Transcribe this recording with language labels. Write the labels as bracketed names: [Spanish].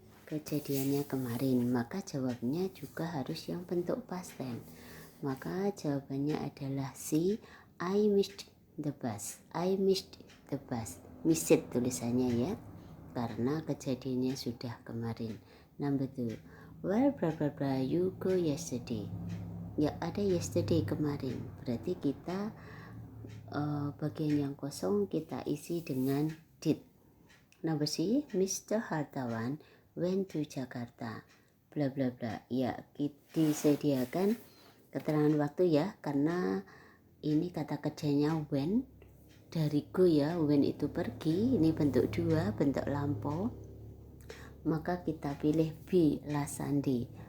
[Indonesian] Kejadiannya kemarin, maka jawabnya juga harus yang bentuk past tense. Maka jawabannya adalah C, [English] I missed the bus. I missed the bus. Missed [Indonesian] tulisannya ya. [English] Karena kejadiannya sudah kemarin. Number 2. Where blah blah blah you go yesterday? [Indonesian] Ya, ada yesterday kemarin. Berarti kita bagian yang kosong kita isi dengan did. [English] Number C, Mr. Hartawan went to Jakarta. Bla bla bla. [Indonesian] Ya, disediakan keterangan waktu ya, karena ini kata kerjanya went dari go ya. Went itu pergi, ini bentuk 2, bentuk lampau. Maka kita pilih B, [English] last Sunday.